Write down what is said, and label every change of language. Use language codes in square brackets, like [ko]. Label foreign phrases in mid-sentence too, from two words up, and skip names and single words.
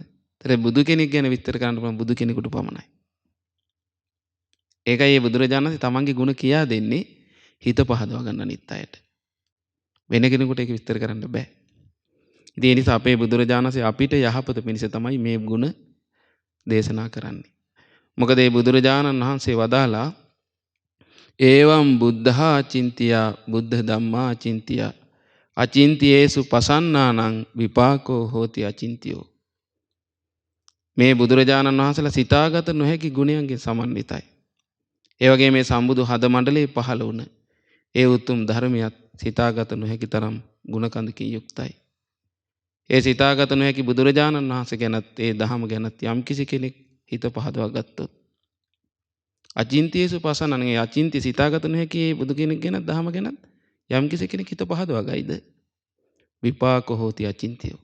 [si] ඒතර බුදු කෙනෙක් ගැන විස්තර කරන්න පුළුවන් බුදු කෙනෙකුට පමණයි. ඒකයි මේ බුදුරජාණන් වහන්සේ තමන්ගේ ගුණ කියා දෙන්නේ හිත පහදවා ගන්න අනිත් අයට. වෙන කෙනෙකුට ඒක විස්තර කරන්න බෑ. ඉතින් ඒ නිසා අපේ බුදුරජාණන් වහන්සේ අපිට යහපත පිණිස තමයි මේ ගුණ දේශනා කරන්නේ. මොකද මේ බුදුරජාණන් වහන්සේ වදාලා [pi] ඒවම් බුද්ධා අචින්තියා බුද්ධ ධම්මා අචින්තියා අචින්තියේසු පසන්නානං විපාකෝ හෝති අචින්තියෝ. [si] මේ බුදුරජාණන් වහන්සේලා සිතාගත නොහැකි ගුණයන්ගෙන් සමන්විතයි. ඒ වගේ මේ සම්බුදු හද මණ්ඩලයේ පහළ වුණ ඒ උතුම් ධර්මයක් සිතාගත නොහැකි තරම් ගුණකඳකින් යුක්තයි. ඒ සිතාගත නොහැකි බුදුරජාණන් වහන්සේ ගැනත් ඒ ධහම ගැනත් යම් කිසි කෙනෙක් හිත පහදවා ගත්තොත් [pi] අචින්තියේසු පසන්නනේ [si] අචින්ති සිතාගත නොහැකි බුදු කෙනෙක් ගැන ධහම ගැනත් යම් කිසි කෙනෙක් හිත පහදවා ගයිද [pi] විපාක හෝති අචින්තියෝ.